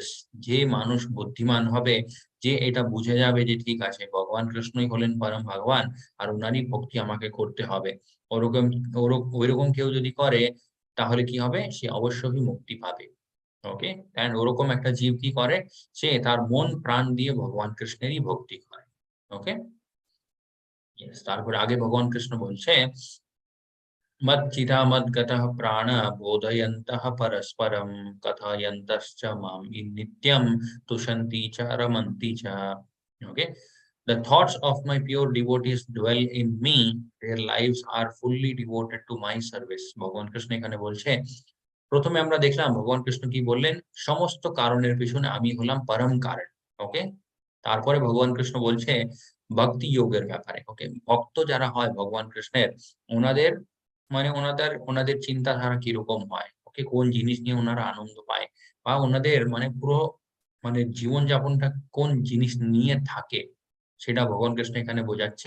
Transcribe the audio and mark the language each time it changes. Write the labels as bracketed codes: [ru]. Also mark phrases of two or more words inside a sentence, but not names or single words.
[bn] যে মানুষ বুদ্ধিমান হবে, যে এটা বুঝে যাবে যে ঠিক আছে ভগবান কৃষ্ণই হলেন পরম ভগবান, আর উনারই ভক্তি আমাকে করতে হবে, ওরকম ওইরকম কেউ যদি করে, তাহলে কি হবে, সে অবশ্যই মুক্তি পাবে। ওকে, এন্ড ওরকম একটা জীব কি করে, সে তার মন প্রাণ দিয়ে ভগবান কৃষ্ণেরই ভক্তি করে। ওকে, তারপরে আগে ভগবান কৃষ্ণ বলছে, [sa] मच्चिदामद्गतः प्राण बोधयन्तः परस्परं कथयन्तश्च मां नित्यं तुषन्ति च रमन्ति च। [en] Okay, the thoughts of my pure devotees dwell in me, their lives are fully devoted to my service। [bn] ভগবান কৃষ্ণ এখানে বলছে, প্রথমে আমরা দেখলাম ভগবান কৃষ্ণ কি বললেন, সমস্ত কারণের পিছনে আমি হলাম পরম কারণ। ওকে, তারপরে ভগবান কৃষ্ণ বলছে ভক্তি যোগের ব্যাপারে। ওকে, ভক্ত যারা হয় ভগবান কৃষ্ণের, ওনাদের মানে ওনাদের চিন্তাধারা কিরকম হয়, ওকে, কোন জিনিস নিয়ে ওনারা আনন্দ পায়, বা ওনাদের মানে পুরো মানে জীবনযাপনটা কোন জিনিস নিয়ে থাকে, সেটা ভগবান কৃষ্ণ এখানে বোঝাচ্ছে।